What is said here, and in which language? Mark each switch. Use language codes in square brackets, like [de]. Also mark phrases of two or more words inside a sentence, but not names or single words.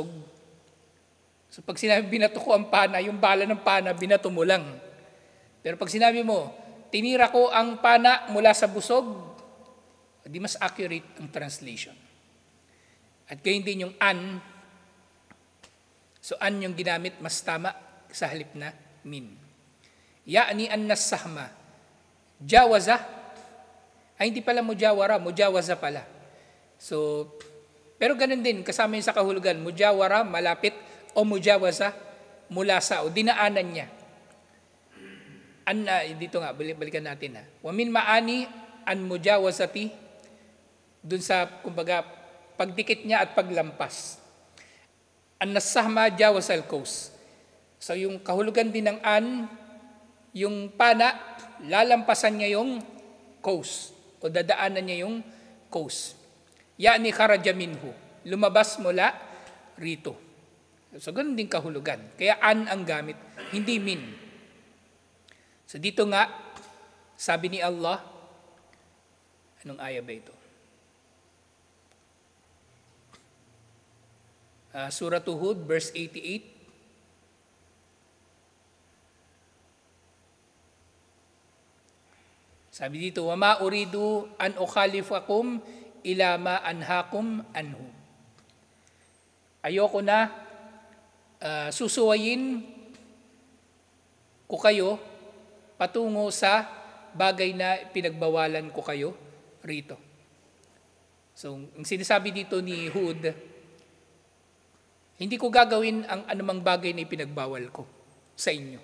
[tl] So pag sinabi binato ko ang pana, yung bala ng pana, binato mo lang. Pero pag sinabi mo, tinira ko ang pana mula sa busog, di mas accurate ang translation. At gayon din yung an. So an yung ginamit, mas tama sa halip na min. [ar] يعني عن السهم. جاوز. [tl] Ay hindi pala mujawara, mujawaza pala. So, pero ganun din, kasama yung sa kahulugan, mujawara, malapit, o mujawaza, mula sa, o dinaanan niya. Dito nga, balikan natin ha. [ar] ومن معاني عن المجاوزة, [tl] dun sa, kumbaga, pagdikit niya at paglampas. [ar] عن السهم جاوز القوس. [tl] So yung kahulugan din ng an, yung pana, lalampasan niya yung kaus, o dadaanan niya yung kaus. [ar] يعني خرج منه, [tl] lumabas mula rito. So ganun din kahulugan. Kaya an ang gamit, hindi min. So dito nga, sabi ni Allah, anong aya ba ito? Surah Hud, verse 88. Sabi dito, [ar] وَمَا أُرِيدُ أَنْ أُخَالِفَكُمْ إِلَى مَا أَنْهَاكُمْ عَنْهُ. [tl] Ayoko na susuwayin ko kayo patungo sa bagay na pinagbawalan ko kayo rito. So, ang sinasabi dito ni Hud, hindi ko gagawin ang anumang bagay na ipinagbawal ko sa inyo.